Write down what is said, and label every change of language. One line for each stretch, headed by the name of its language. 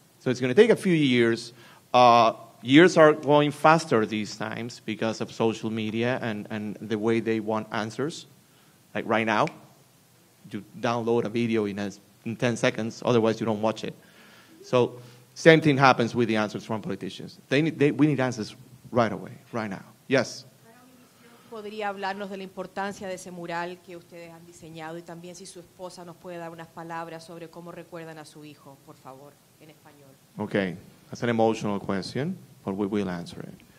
English: So it's going to take a few years. Years are going faster these times because of social media and the way they want answers. Like right now, you download a video in 10 seconds, otherwise you don't watch it. So same thing happens with the answers from politicians. We need answers right away, right now. Yes?
Spanish: ¿Podría hablarnos de la importancia de ese mural que ustedes han diseñado y también si su esposa nos puede dar unas palabras sobre cómo recuerdan a su hijo, por favor, en español?
English: Okay, that's an emotional question, but we will answer it.